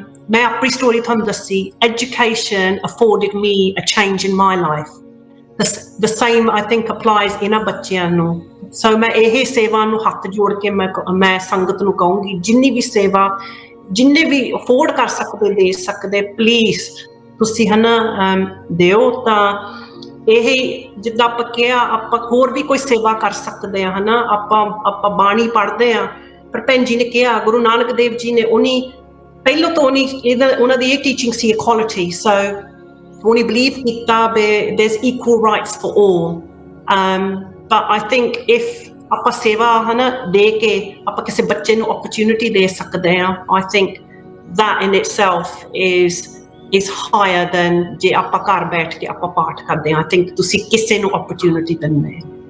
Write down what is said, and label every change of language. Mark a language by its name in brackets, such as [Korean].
[Punjabi] ਮੈਂ ਆਪਣੀ ਸਟੋਰੀ ਤੁਹਾਨੂੰ ਦੱਸੀ, [English] Education afforded me a change in my life. The same I think applies [Punjabi] ਇਹਨਾਂ ਬੱਚਿਆਂ ਨੂੰ। ਸੋ ਮੈਂ ਇਹ ਸੇਵਾ ਨੂੰ ਹੱਥ ਜੋੜ ਕੇ ਮੈਂ ਸੰਗਤ ਨੂੰ ਕਹੂੰਗੀ, ਜਿੰਨੀ ਵੀ ਸੇਵਾ ਜਿੰਨੇ ਵੀ ਅਫੋਰਡ ਕਰ ਸਕਦੇ ਦੇ ਸਕਦੇ, ਪਲੀਜ਼ ਤੁਸੀਂ ਹਨਾ ਦਿਓ। ਤਾਂ ਇਹ ਜਿੱਦਾਂ ਆਪਾਂ ਕਿਹਾ, ਆਪਾਂ ਹੋਰ ਵੀ ਕੋਈ ਸੇਵਾ ਕਰ ਸਕਦੇ ਹਾਂ, ਹਨਾ। ਆਪਾਂ ਬਾਣੀ ਪੜ੍ਹਦੇ ਹਾਂ, ਪਰ ਭੈਣ ਜੀ ਨੇ ਕਿਹਾ, ਗੁਰੂ ਨਾਨਕ ਦੇਵ ਜੀ ਨੇ ਪਹਿਲੋਂ ਤੋਂ ਉਹਨਾਂ ਦੀ ਇਹ ਟੀਚਿੰਗ ਸੀ ਇਕੁਆਲਿਟੀ, ਸੋ ਉਹਨੇ ਬਲੀਵ ਕੀਤਾ ਵੀ [English] there's equal rights for all. But I think if [Punjabi] ਆਪਾਂ ਸੇਵਾ ਹਨਾ ਦੇ ਕੇ ਆਪਾਂ ਕਿਸੇ ਬੱਚੇ ਨੂੰ opportunity ਦੇ ਸਕਦੇ ਹਾਂ, [English] I think that in itself is higher than [Punjabi] je aapa ghar baith ke aapa paath karde hain. [English] I think [Punjabi] tusi kisse nu opportunity denne.